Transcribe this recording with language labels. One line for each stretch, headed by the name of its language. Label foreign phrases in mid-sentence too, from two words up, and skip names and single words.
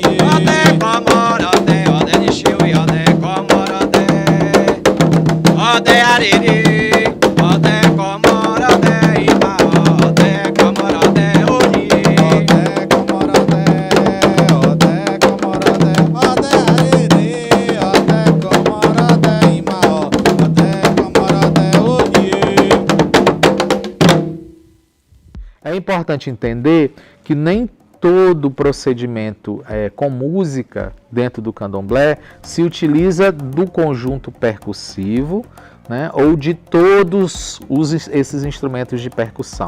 Yoruba: Ode comorode, ode de chiu e ode comorode, ode ariri, ode comorode ima, ode comorode oni. Ode comorode, ode comorode, ode ariri, ode comorode ima, ode comorode oni.
Portuguese: É importante entender que nem todo procedimento com música dentro do candomblé se utiliza do conjunto percussivo, né, ou de todos esses instrumentos de percussão.